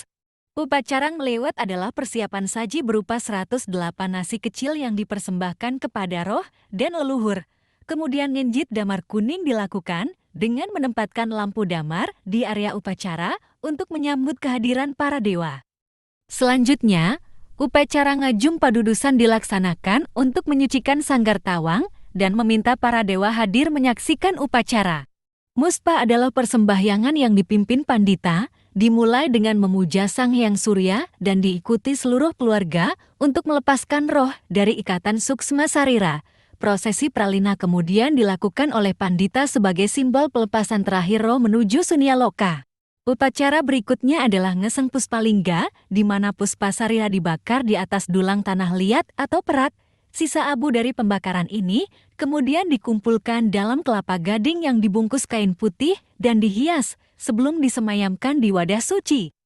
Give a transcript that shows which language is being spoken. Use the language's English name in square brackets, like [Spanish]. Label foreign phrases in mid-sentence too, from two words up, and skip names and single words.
[Indonesian] Upacara ngelewat adalah persiapan saji berupa 108 nasi kecil yang dipersembahkan kepada roh dan leluhur. Kemudian ngenjit damar kuning dilakukan dengan menempatkan lampu damar di area upacara untuk menyambut kehadiran para dewa. Selanjutnya, upacara ngajum padudusan dilaksanakan untuk menyucikan sanggar tawang dan meminta para dewa hadir menyaksikan upacara. Muspa adalah persembahyangan yang dipimpin pandita, dimulai dengan memuja Sang Hyang Surya dan diikuti seluruh keluarga untuk melepaskan roh dari ikatan suksma sarira. Prosesi pralina kemudian dilakukan oleh pandita sebagai simbol pelepasan terakhir roh menuju sunya loka. Upacara berikutnya adalah ngeseng puspalingga, di mana puspasarira dibakar di atas dulang tanah liat atau perak. Sisa abu dari pembakaran ini kemudian dikumpulkan dalam kelapa gading yang dibungkus kain putih dan dihias sebelum disemayamkan di wadah suci.